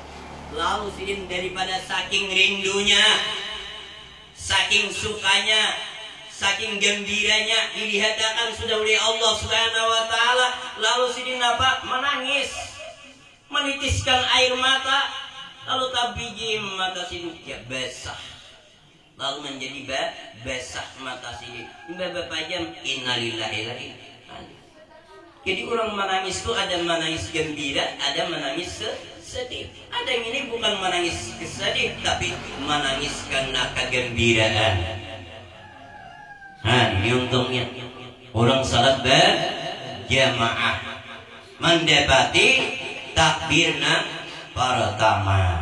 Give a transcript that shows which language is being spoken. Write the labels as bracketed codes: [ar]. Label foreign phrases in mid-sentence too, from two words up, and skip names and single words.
[bjn] Lalu sidin daripada saking rindunya, saking sukanya, saking gembiranya dilihatkan sudah oleh Allah [ar] سبحانه وتعالى, [bjn] lalu sidin apa? Menangis, menitiskan air mata, lalu tabijim mata sidin ya basah. Lalu menjadi basah mata sidin. [ar] Bapak jam إنا لله وإنا إليه. [bjn] Jadi orang menangis itu ada menangis gembira, ada menangis sedih. Ada yang ini bukan menangis kesedih, tapi menangis karena kegembiraan. Nah, ini untungnya orang salat berjamaah mendapati takbirna pertama.